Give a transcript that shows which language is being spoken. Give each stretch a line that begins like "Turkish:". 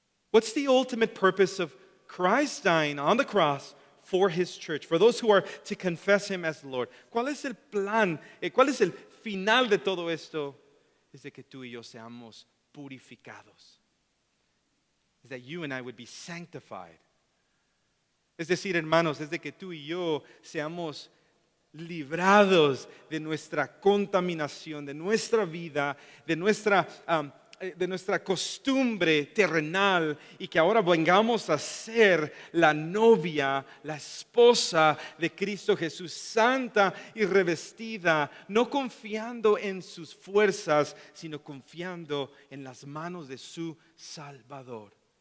English: What's the ultimate purpose of Christ dying on the cross for His church, for those who are to confess Him as Lord?
Spanish: ¿Cuál es el plan? ¿Cuál es el final de todo esto? Es de que tú y yo seamos purificados.
English: Is that you and I would be sanctified.
Spanish: Es decir, hermanos, es de que tú y yo seamos librados de nuestra contaminación, de nuestra vida, de nuestra costumbre terrenal, y que ahora vengamos a ser la novia, la esposa de Cristo Jesús, santa y revestida, no confiando en sus fuerzas, sino confiando en las manos de su Salvador.